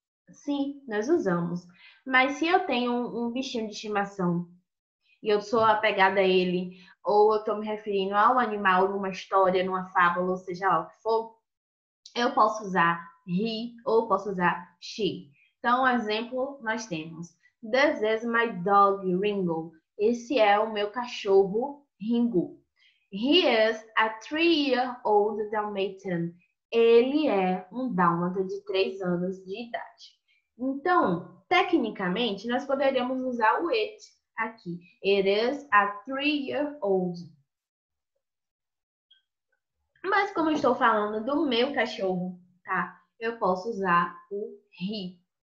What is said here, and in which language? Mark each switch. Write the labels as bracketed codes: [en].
[pt] Sim, nós usamos. Mas se eu tenho um bichinho de estimação e eu sou apegada a ele, ou eu estou me referindo a um animal numa história, numa fábula, ou seja lá o que for, eu posso usar he ou posso usar she. Então, um exemplo nós temos. [en] This is my dog, Ringo. [pt] Esse é o meu cachorro, Ringo. [en] He is a 3-year-old Dalmatian. [pt] Ele é um dálmata de 3 anos de idade. Então, tecnicamente, nós poderíamos usar o it aqui. [en] It is a 3-year-old. [pt] Mas como eu estou falando do meu cachorro, tá? Eu posso usar o he.